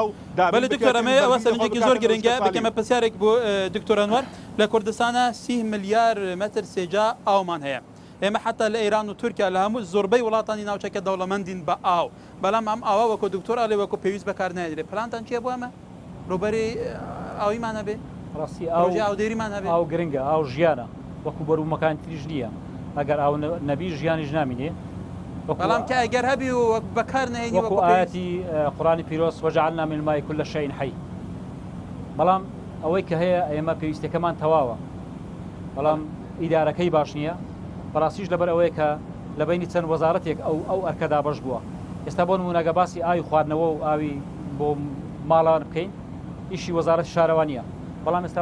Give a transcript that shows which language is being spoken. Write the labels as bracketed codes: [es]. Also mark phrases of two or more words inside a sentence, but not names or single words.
[ckb] بەڵێ دکتۆرەمە ئەوە سەرنجێکی زۆر گرنگە بکەمە پرسیارێک بۆ دکتۆر ئەنوەر لە کوردستانە 30 ملیار مەتر سێجا ئاومان هەیە ئێمە حتا لە ئێران و تورکیا لە هەموو زۆربەی وڵاتانی ناوچەکە دەوڵەمەندین بە ئاو بەڵام ئەم ئاوا وەکو دکتۆر ئەڵێ وەکو پێویست بەکار نایدرێت پلانتان چییە بۆ ئەمە ڕوبەری ئاویمان هەبێ ڕاستی ئاودێریمان هەبێ ئاو گرنگە ئاو ژیانە وەکو بەرومەکان تریش نییە ئەگەر ئاو نەبی ژیانیش نامینێ بەڵام کە ئەگەر هەبی و بەکار نهێنی وەکو ئاەتی قورآانی پیرۆز [ar] وەجعلنا من الماء كل شيء حي [ckb] بەڵام ئەوەی کە هەیە ئێمە پێویستەکەمان تەواوە بەڵام ئیدارەکەی باش نییە بەڕاستیش لەبەر ئەوەیە کە لە بینی چەند وەزارەتێک ئەو ئەرکەدا بەش بووە ئێستا بۆ نمونەگە باسی ئاوی خواردنەوە و ئاوی بۆ ماڵان بکەین ئیشی وەزارەت شارەوانیە بەڵام ئێستا